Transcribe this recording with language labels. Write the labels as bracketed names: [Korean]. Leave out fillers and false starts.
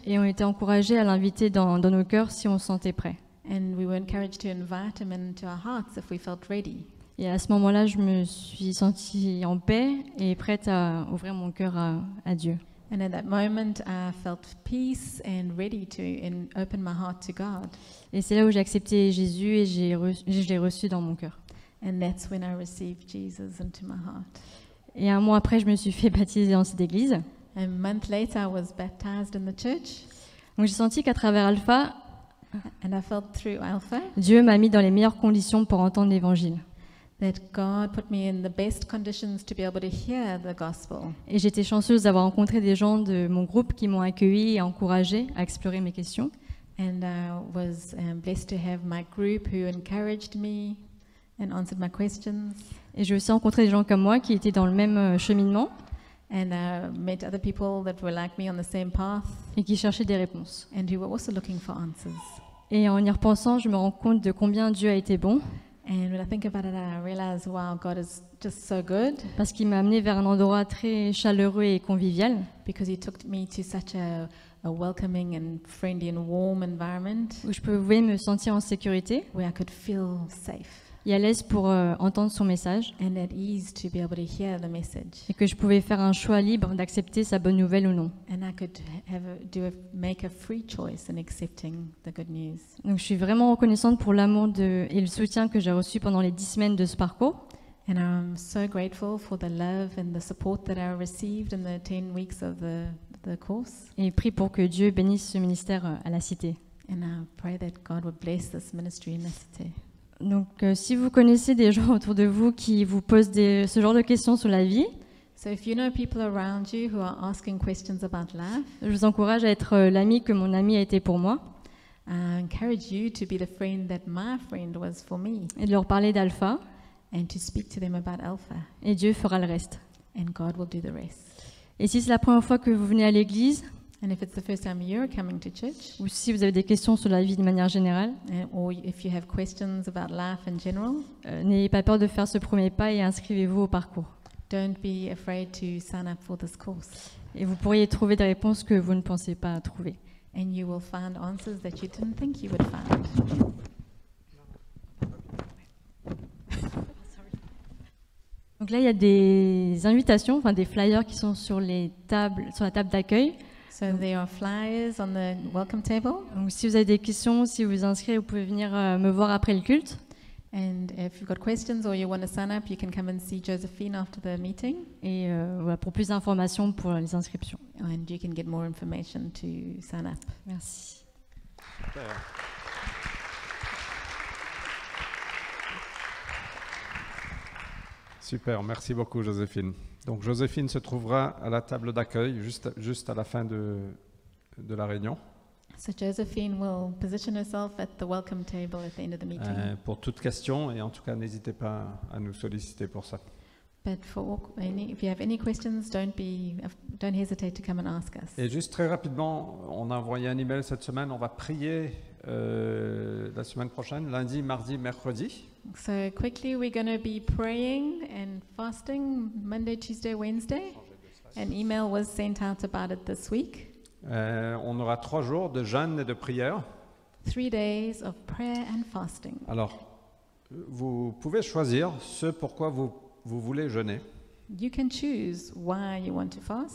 [French] et on était encouragés à l'inviter dans nos cœurs si on se sentait prêt. [English] and we were encouraged to invite him into our hearts if we felt ready. [French] Et à ce moment-là, je me suis sentie en paix et prête à ouvrir mon cœur à Dieu. [English] And at that moment, I felt peace and ready to open my heart to God. [French] Et c'est là où j'ai accepté Jésus et je l'ai reçu dans mon cœur. [English] And that's when I received Jesus into my heart. [French] Et un mois après, je me suis fait baptiser dans cette église. [English] A month later, I was baptized in the church, [French] Donc j'ai senti qu'à travers Alpha, [English] and I felt through Alpha [French] Dieu m'a mis dans les meilleures conditions pour entendre l'évangile. [English] that God put me in the best conditions to be able to hear the gospel. [French] Et j'étais chanceuse d'avoir rencontré des gens de mon groupe qui m'ont accueillie et encouragée à explorer mes questions. [English] And I was blessed to have my group who encouraged me and answered my questions. [French] Et j'ai aussi rencontré des gens comme moi qui étaient dans le même cheminement [English] And I met other people that were like me on the same path [French] et qui cherchaient des réponses. [English] and who were also looking for answers. [French] Et en y repensant, je me rends compte de combien Dieu a été bon, [English] And when I think about it, I realize, wow, God is just so good, [French] parce qu'il m'a amené vers un endroit très chaleureux et convivial, [English] because He took me to such a welcoming and friendly and warm environment [French] où je pouvais me sentir en sécurité [English] where I could feel safe [French] et à l'aise pour entendre son message, [English] and at ease to be able to hear the message. [French] et que je pouvais faire un choix libre d'accepter sa bonne nouvelle ou non. [English] And I could make a free choice in accepting the good news. [French] Donc je suis vraiment reconnaissante pour l'amour et le soutien que j'ai reçu pendant les 10 semaines de ce parcours. [English] And I'm so grateful for the love and the support that I received in the 10 weeks of the course. [French] Et prie pour que Dieu bénisse ce ministère à la Cité. [English] And I pray that God would bless this ministry in the city. [French] Donc si vous connaissez des gens autour de vous qui vous posent ce genre de questions sur la vie, [English] So if you know people around you who are asking questions about life, [French] je vous encourage à être l'ami que mon ami a été pour moi [English] I encourage you to be the friend that my friend was for me, [French] et de leur parler d'Alpha, [English] and to speak to them about Alpha, [French] et Dieu fera le reste. [English] and God will do the rest. [French] Et si c'est la première fois que vous venez à l'église, [English] And if it's the first time you're coming to church, [French] ou si vous avez des questions sur la vie de manière générale, [English] or if you have questions about life in general, [French] n'ayez pas peur de faire ce premier pas et inscrivez-vous au parcours. [English] don't be afraid to sign up for this course. [French] Et vous pourriez trouver des réponses que vous ne pensez pas trouver. [English] And you will find answers that you didn't think you would find. [French] Donc là, il y a des invitations, enfin des flyers qui sont sur la table d'accueil. [English] So there are flyers on the welcome table, [French] Donc si vous avez des questions, si vous vous inscrivez, vous pouvez venir me voir après le culte. [English] and if you've got questions or you want to sign up, you can come and see Josephine after the meeting, [French] Et voilà, pour plus d'informations pour les inscriptions. [English] and you can get more information to sign up. [French] Merci. Super, merci beaucoup Joséphine. Donc Joséphine se trouvera à la table d'accueil juste à la fin de la réunion. [English] So Josephine will position herself at the welcome table at the end of the meeting. [French] Pour toute question, et en tout cas n'hésitez pas à nous solliciter pour ça. [English] But if you have any questions, don't hesitate to come and ask us. [French] Et juste très rapidement, on a envoyé un email cette semaine, on va prier la semaine prochaine, lundi, mardi, mercredi. [English] So quickly, we're going to be praying and fasting Monday, Tuesday, Wednesday. An email was sent out about it this week. [French] On aura 3 jours de jeûne et de prière. [English] 3 days of prayer and fasting. [French] Alors, vous pouvez choisir ce pourquoi vous voulez jeûner [English] You can choose why you want to fast,